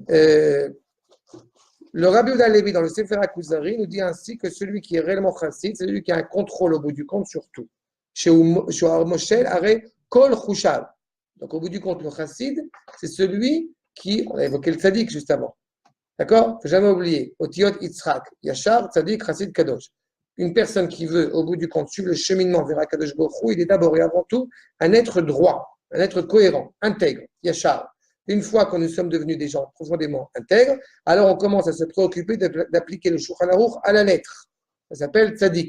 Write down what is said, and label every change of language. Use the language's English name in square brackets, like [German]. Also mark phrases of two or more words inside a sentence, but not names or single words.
[French] Le Rabbi Yehuda Levi dans le Sefer HaKuzari nous dit ainsi que celui qui est réellement chassid, c'est celui qui a un contrôle au bout du compte sur tout. Chez Moshe, arrêt [Hebrew] כל חושיו. [French] Donc au bout du compte, le chassid, c'est celui qui, on a évoqué le tzaddik juste avant. D'accord? Il ne faut jamais oublier. [Hebrew] אותיות יצחק, ישר, צדיק, חסיד, קדוש. [French] Une personne qui veut, au bout du compte, suivre le cheminement vers Akadosh Baruch Hu, il est d'abord et avant tout un être droit, un être cohérent, intègre, Yachar. Une fois que nous sommes devenus des gens profondément intègres, alors on commence à se préoccuper d'appliquer le Shulchan Aruch à la lettre. Ça s'appelle tzaddik.